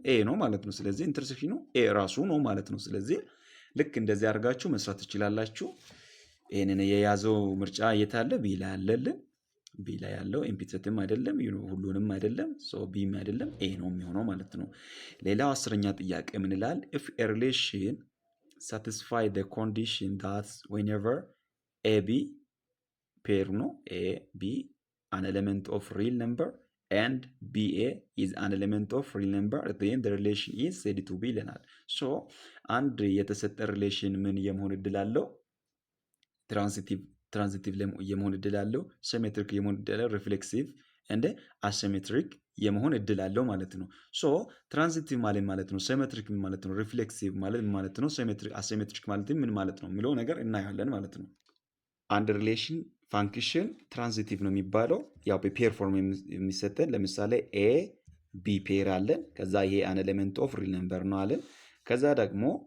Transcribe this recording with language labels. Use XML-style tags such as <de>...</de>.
<am>ኤ ነው ማለት ነው። ስለዚህ ኢንተርሴክሽኑ ኤ ራሱ ነው ማለት ነው። ስለዚህ ልክ እንደዚህ አድርጋችሁ መስራት ትችላላችሁ። ይሄንን የያዘው ምርጫ የት አለ? ቢ ላይ አለልን። ቢ ላይ ያለው ኢምፒተትም አይደለም ሁሉንም አይደለም፣ ቢም አይደለም፣ ኤ ነው የሚሆነው ማለት ነው። ሌላው 10ኛ ጥያቄ ምን ይላል?</am> <en>if a relation satisfy the condition that whenever ab pair ነው a b an element of real number and ba is an element of real number then the relation is said to be ይለናል።</en> <am>አንድ የተሰጠ ሪሌሽን ምን የመሆን እድል አለው? ትራንዚቲቭ የመሆን እድል አለው፣ ሲሜትሪክ የመሆን እድል አለው፣ ሪፍሌክሲቭ እንደ አሲሜትሪክ የመሆን እድል አለው ማለት ነው። ትራንዚቲቭ ማለት ነው፣ ሲሜትሪክ ማለት ነው፣ ሪፍሌክሲቭ ማለት ነው፣ አሲሜትሪክ ማለት ምን ማለት ነው የሚለው ነገር እናያለን ማለት ነው። አንድ ሪሌሽን ፋንክሽን ትራንዚቲቭ ነው የሚባለው ያው በፔር ፎርም የሚሰጠን። ለምሳሌ ኤ ቢ ፔር አለን። ከዛ ይሄ አን ኤሌመንት ኦፍ ሪል ነምበር ነው አለን። ከዛ ደግሞ</am>